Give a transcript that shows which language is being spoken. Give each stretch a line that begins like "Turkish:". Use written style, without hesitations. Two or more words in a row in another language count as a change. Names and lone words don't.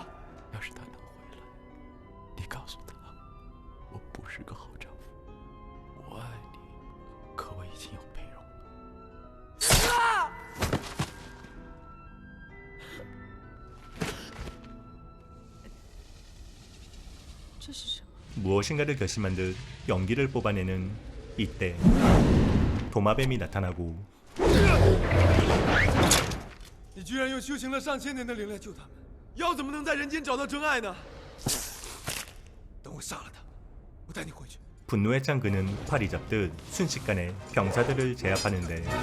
Chinese: 要是他能回来，你告诉他，我不是个好丈夫。我爱你，可我已经有佩蓉了。这是什么？
Korean: 무엇인가를 결심한 듯 연기를 뽑아내는 이때 도마뱀이 나타나고
Chinese: 你居然用修行了上千年的灵来救他们，妖怎么能在人间找到真爱呢？等我杀了他，我带你回去。
Korean: 분노에 찬 그는 팔이 잡듯 순식간에 병사들을 제압하는데